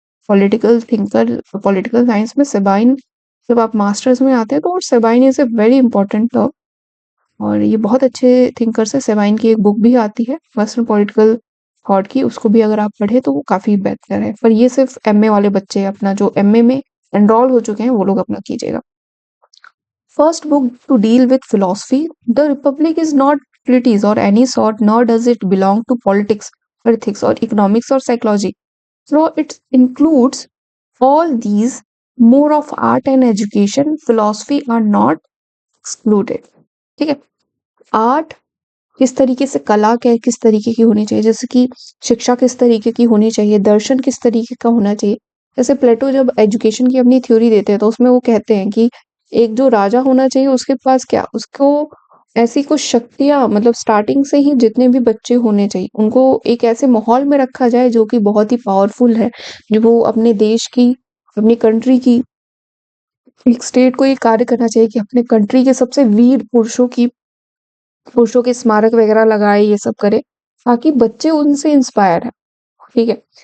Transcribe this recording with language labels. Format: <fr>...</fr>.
<hi>Political thinker, political science में Sabine, जब आप मास्टर्स में आते हैं तो Sabine</hi> <en>is a very important term,</en> <hi>और ये बहुत अच्छे थिंकर्स है। सेबाइन की एक बुक भी आती है वेस्टर्न पॉलिटिकल थॉट की, उसको भी अगर आप पढ़े तो वो काफी बेहतर है। पर ये सिर्फ एमए वाले बच्चे, अपना जो एमए में एनरोल हो चुके हैं वो लोग अपना कीजिएगा।</hi> <en>First book to deal with philosophy, The Republic is not treatise or any sort, nor does it belong to politics, ethics, or economics or psychology. So it includes all these. More of art and education, philosophy are not excluded.</en> <hi>ठीक है। Art किस तरीके से, कला क्या किस तरीके की होनी चाहिए, जैसे कि शिक्षा किस तरीके की होनी चाहिए, दर्शन किस तरीके का होना चाहिए। जैसे प्लेटो जब एजुकेशन की अपनी थ्योरी देते हैं तो उसमें वो कहते हैं कि एक जो राजा होना चाहिए उसके पास क्या, उसको ऐसी कुछ शक्तियां, मतलब स्टार्टिंग से ही जितने भी बच्चे होने चाहिए उनको एक ऐसे माहौल में रखा जाए जो कि बहुत ही पावरफुल है, जो वो अपने देश की, अपनी कंट्री की, एक स्टेट को ये कार्य करना चाहिए कि अपने कंट्री के सबसे वीर पुरुषों के स्मारक वगैरह लगाए, ये सब करे, ताकि बच्चे उनसे इंस्पायर है, ठीक है।</hi>